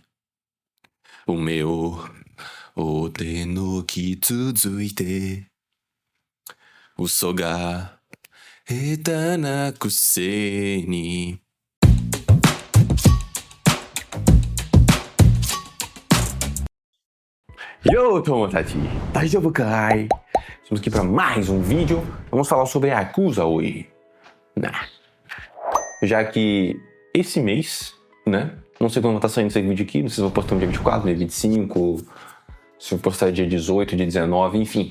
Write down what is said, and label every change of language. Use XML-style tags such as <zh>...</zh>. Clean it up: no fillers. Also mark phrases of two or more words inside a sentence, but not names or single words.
<ja>おめをお手のき続いて。嘘が下手なくせに。Yo, Tomodachi! 大丈夫かい!</ja> <pt>Estamos aqui para mais um vídeo. Vamos falar sobre Yakuza hoje. Já que esse mês, né? Não sei quando tá saindo esse vídeo aqui, não sei se eu vou postar no dia 24, dia 25, se eu postar dia 18, dia 19, enfim.</pt>